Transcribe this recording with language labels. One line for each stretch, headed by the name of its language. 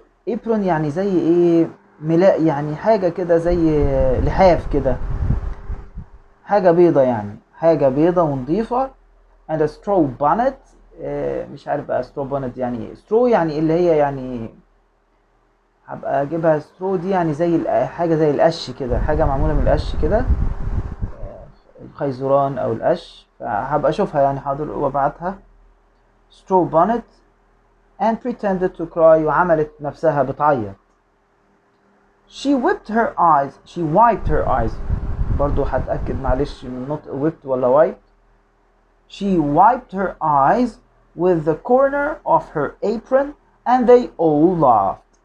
Arabic: apron يعني زي ايه ملاء يعني حاجة كده زي لحاف كده حاجة بيضة يعني حاجة بيضة ونظيفة
English: and a straw bonnet
Arabic: مش عارف بقى
English: straw bonnet
Arabic: يعني straw يعني اللي هي يعني هبقى اجيبها سترو دي يعني زي حاجه زي القش كده حاجه معموله من القش كده الخيزران او القش فهبقى اشوفها يعني حاضر وابعتها.
English: straw bonnet and pretended to cry
Arabic: وعملت نفسها بتعيط.
English: she wiped her eyes
Arabic: برضو هتأكد معلش من نطق whipped ولا wiped.
English: she wiped her eyes with the corner of her apron and they all laughed.